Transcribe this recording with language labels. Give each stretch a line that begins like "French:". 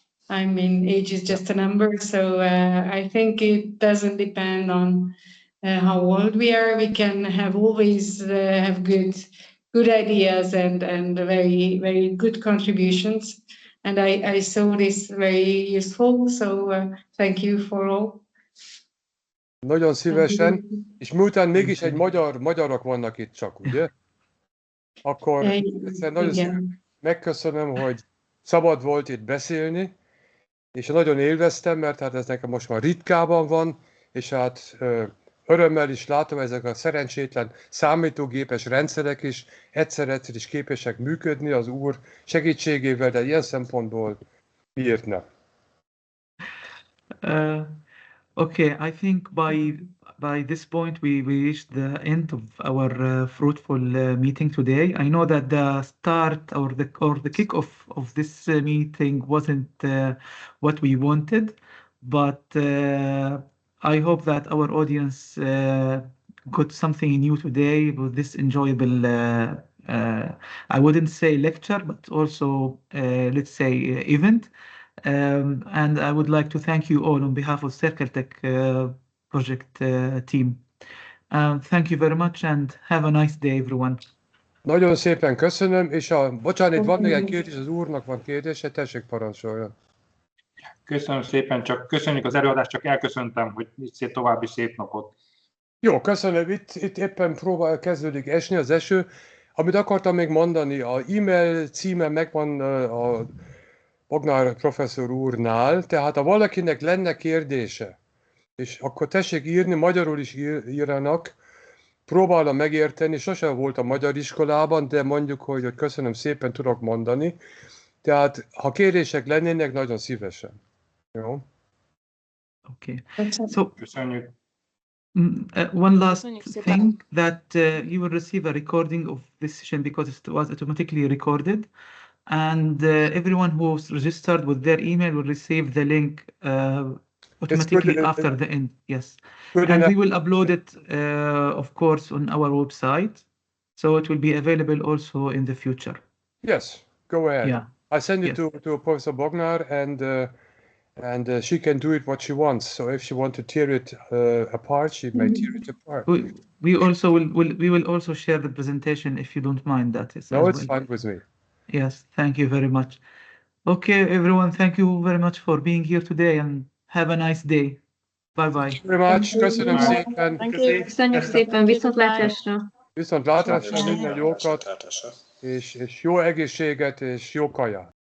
English: I mean, age is just a number. So I think it doesn't depend on how old we are. We can have always have good ideas and very, very good contributions. And I saw this very useful. So thank you for all.
Hungarian: nagyon szívesen, és miután mégis magyarok vannak itt csak, ugye? Akkor egyszer nagyon szépen megköszönöm, hogy szabad volt itt beszélni, és nagyon élveztem, mert hát ez nekem most már ritkában van, és hát örömmel is látom, ezek a szerencsétlen számítógépes rendszerek is egyszer is képesek működni az úr segítségével, de ilyen szempontból miért nem?
English: Okay, I think by this point we reached the end of our fruitful meeting today. I know that the start or the kickoff of this meeting wasn't what we wanted, but I hope that our audience got something new today with this enjoyable I wouldn't say lecture, but also let's say event. And I would like to thank you all on behalf of CiRCLETECH project team. Thank you very much and have a nice day, everyone.
Hungarian: Nagyon szépen köszönöm, és bocsánat, van még egy kérdés, az úrnak van kérdése, tessék parancsoljon. Köszönöm szépen, csak köszönjük az előadást, csak elköszöntem, hogy további szép napot. Jó, köszönöm, itt éppen kezdődik esni az eső. Amit akartam még mondani, a e-mail címe megvan a Bognár professzor úrnál, tehát ha valakinek lenne kérdése, és akkor tessék írni, magyarul is írjanak, próbálom megérteni, sosem voltam magyar iskolában, de mondjuk, hogy köszönöm szépen, tudok mondani. Tehát, ha kérdések lennének, nagyon szívesen. Jó?
English: Okay. So,
Hungarian: köszönjük.
English: One last thing, that you will receive a recording of this session because it was automatically recorded. And everyone who's registered with their email will receive the link automatically after the end. Yes. And we will upload it, of course, on our website. So it will be available also in the future. Yes, go ahead. Yeah. I send it to Professor Bognár, and she can do it what she wants. So if she wants to tear it apart, she may tear it apart. We also will also share the presentation if you don't mind that. No, it's fine with me. Yes, thank you very much. Okay, everyone, thank you very much for being here today and have a nice day. Bye-bye. Thank you very much.
Hungarian: Köszönöm szépen. Köszönjük szépen, viszontlátásra. Viszontlátásra, minden jókat, és jó egészséget, és jó kaját.